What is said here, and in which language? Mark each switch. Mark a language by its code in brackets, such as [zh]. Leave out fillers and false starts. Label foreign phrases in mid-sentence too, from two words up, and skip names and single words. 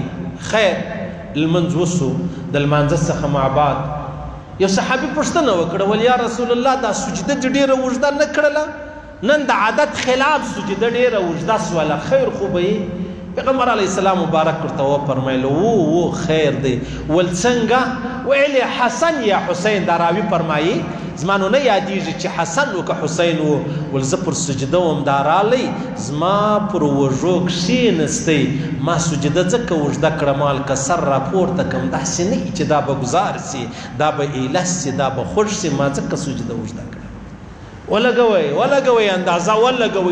[ps] خیر لمونځ وسو، د لمانځه څخه ما بعد یو صحابي پوښتنه وکړه، ول [ar] یا رسول الله [ps] دا سجده دې ډېره اوږده نه کړله؟ نن د عادت خلاف سجده ډېره اوږده سوله، خیر خو به یې؟ پیغمبر [ar] علیه السلام [ps] مبارک ورته وفرمیل و خیر دی. ول څنګه؟ ویل حسن یا حسین. دا راوي فرمایي زما نو نه یادېږي چې حسن و که حسین و. ول زه پر سجده وم، دا رالی زما پر وږو کښېنستی، ما سجده ځکه اوږده کړه، ما هلکه سر راپورته کړم، داسې نه وي چې دا به ګزار سي، دا به ایله سي، دا به خوږ سي، ما ځکه سجده اوږده کړه. ولګوئ اندازه ولګوئ.